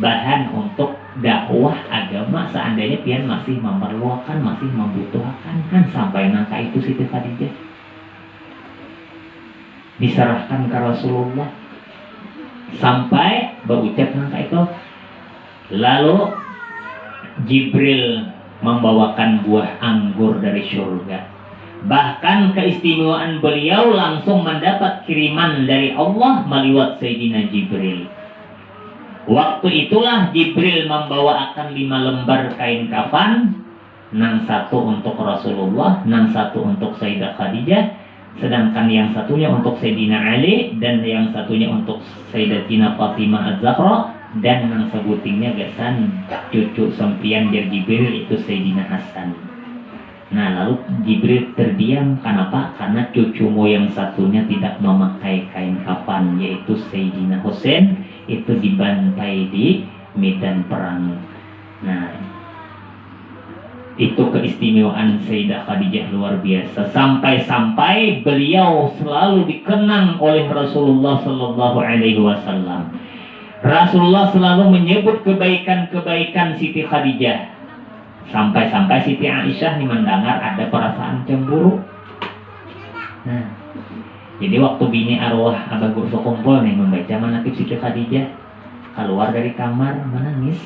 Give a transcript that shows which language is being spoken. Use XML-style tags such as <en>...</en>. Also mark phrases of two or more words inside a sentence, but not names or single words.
<id>Bahan untuk dakwah agama seandainya pian masih memerlukan, masih membutuhkan, kan sampai nangka itu Siti Khadijah diserahkan ke Rasulullah sampai berucap nangka itu. Lalu Jibril membawakan buah anggur dari surga. Bahkan keistimewaan beliau langsung mendapat kiriman dari Allah meliwat Sayyidina Jibril. Waktu itulah Jibril membawakan 5 lembar kain kafan, nang satu untuk Rasulullah, nang satu untuk Sayyidah Khadijah, sedangkan yang satunya untuk Sayyidina Ali, dan yang satunya untuk Sayyidatina Fatimah Az-Zahra, dan</id> <bjn>nang sebutingnya gasan cucu sempian</bjn> <id>dari Jibril itu Sayyidina Hasan. Nah, lalu Jibril terdiam. Kenapa? Karena cucumu yang satunya tidak memakai kain kafan, yaitu Sayyidina Husain, itu dibantai di medan perang. Nah, itu keistimewaan Sayyidah Khadijah luar biasa. Sampai-sampai beliau selalu dikenang oleh Rasulullah</id> <ar>صلى الله عليه وسلم.</ar> <id>Rasulullah selalu menyebut kebaikan-kebaikan Siti Khadijah. Sampai-sampai Siti Aisyah nih mendengar ada perasaan cemburu. Nah, jadi waktu bini arwah Abah Gurso kumpul nih membaca manaqib Siti Khadijah, keluar dari kamar menangis.</id>